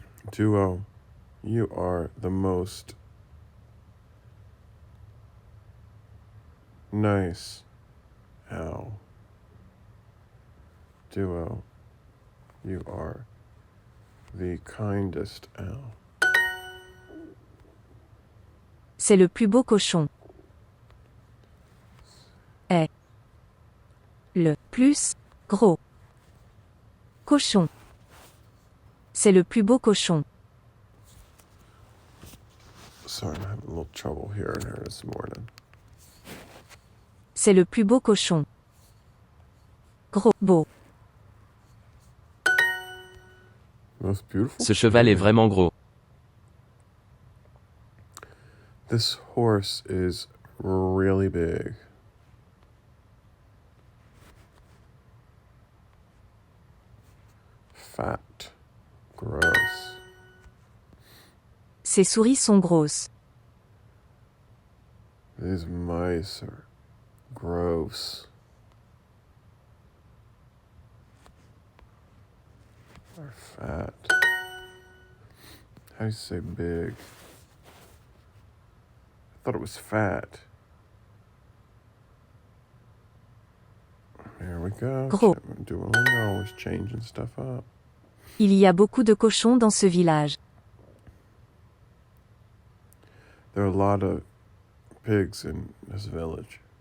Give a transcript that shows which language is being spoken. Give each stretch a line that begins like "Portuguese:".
English: Duo, you are the most nice owl. Duo, you are the kindest owl.
French: C'est le plus beau cochon. Est le plus gros cochon. C'est le plus beau cochon.
English: Sorry, I'm having a little trouble hearing her this morning.
French: C'est le plus beau cochon. Gros, beau.
English: Most beautiful.
French: Ce cheval est vraiment gros.
English: This horse is really big. Fat. Gross.
French: Ces souris sont grosses.
English: These mice are gross. Are fat. How do you say big? I thought it was fat. Here we go.
French: Gros.
English: Duolingo always changing stuff up.
French: Il y a beaucoup de cochons dans ce village.
English: There are a lot of pigs in this village.